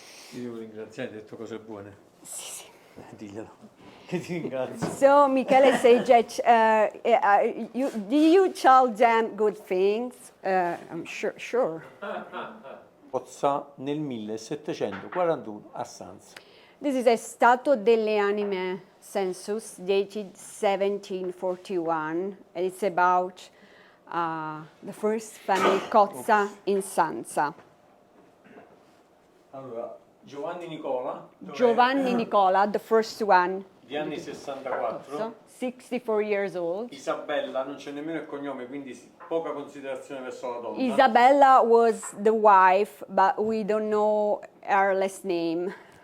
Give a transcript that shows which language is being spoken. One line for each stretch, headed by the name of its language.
Italian: Ti devo ringraziare, hai detto cose buone. Sì. Diglielo. Che ti ringrazio.
English: So Michele said that do you tell them good things? I'm sure.
Italian: Cozza nel 1741 a Sanza.
English: This is a Stato delle Anime census dated 1741. And it's about the first family Cozza in Sanza.
Italian: Allora, Giovanni Nicola.
English: Giovanni Nicola, the first one.
Italian: Di anni 64.
English: 64 years old.
Italian: Isabella, non c'è nemmeno il cognome, quindi poca considerazione verso la donna.
English: Isabella was the wife, but we don't know her last name.